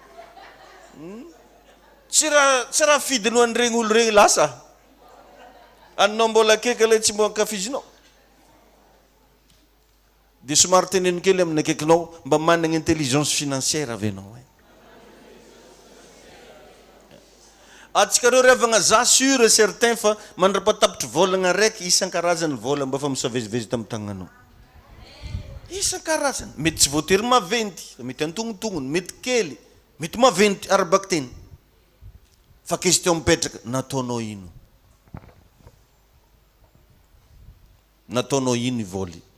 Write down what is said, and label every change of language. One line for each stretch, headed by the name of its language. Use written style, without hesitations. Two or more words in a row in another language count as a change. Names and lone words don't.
Malagasy: Tsy raha fidinao an'iregny olo regny lasa. Anao mbola akeka ilay tsy mbo ankafizinao. Dia somary teneno kely amin'ny akaikinao mba manana
French: intelligence financière
Malagasy: avy anao. Atsikareo revagna za
French: sûr et certain
Malagasy: fa mandra-patapitry volagna raiky isan-karazany vola mba fa misavezivezy tamin'ny tagnanao. Isan-karazany. Mety tsy voatery maventy, mety antognontognony, mety kely, mety maventy arabaky teny. Fa question mipetraka, nataonao ino? Nataonao ino i vola?